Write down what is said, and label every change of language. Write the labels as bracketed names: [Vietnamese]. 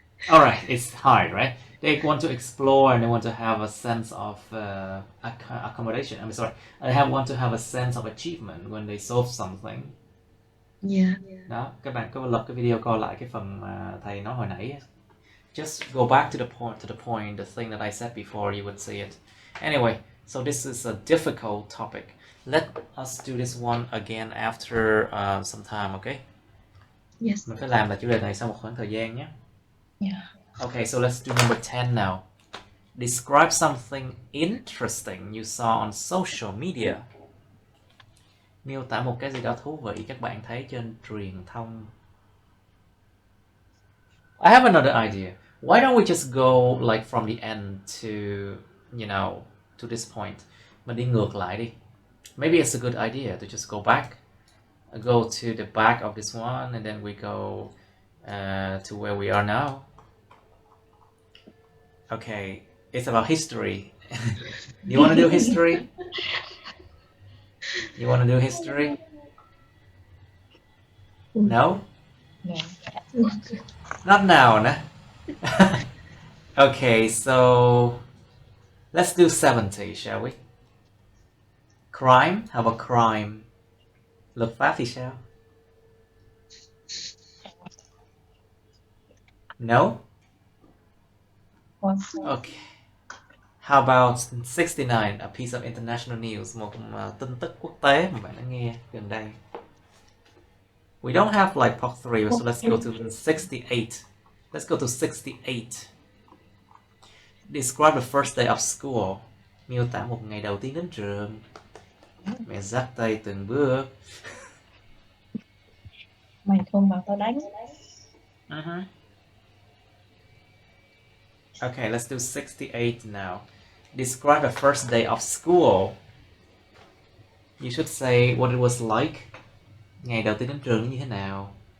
[English] Alright, it's hard, right? They want to explore and they want to have a sense of accommodation. They want to have a sense of achievement when they solve something. Yeah. [Vietnamese] Đó, các bạn có lập cái video coi lại cái phần mà thầy nói hồi nãy. [English] Just go back to the point, the thing that I said before, you would see it. Anyway, so this is a difficult topic. Let us do this one again after some time, okay? Yes. [Vietnamese] Mình phải làm lại chủ đề này sau một khoảng thời gian nhé. [English] Yeah. Okay, so let's do number 10 now. Describe something interesting you saw on social media. [Vietnamese] Miêu tả một cái gì đó thú vị các bạn thấy trên truyền thông. [English] I have another idea. Why don't we just go like from the end to, you know, to this point. [Vietnamese] Mình đi ngược lại đi. [English] Maybe it's a good idea to just go back. Go to the back of this one and then we go to where we are now. Okay, it's about history. You want to do history? You want to do history? No? No. Not now, nah? Okay, so let's do 70, shall we? Crime? How about crime? [Vietnamese] Luật pháp thì sao? [English] No? Okay. How about 69, a piece of international news, [Vietnamese] một tin tức quốc tế mà bạn đã nghe gần đây. [English] We don't have like part 3, so let's go to 68. Let's go to 68. Describe the first day of school. [Vietnamese] Miêu tả một ngày đầu tiên đến trường. Mẹ dắt tay từng bước. Mày không bảo tao đánh. [English] Okay, let's do 68 now. Describe the first day of school. You should say what it was like. [Vietnamese] Ngày đầu tiên đến trường như thế nào?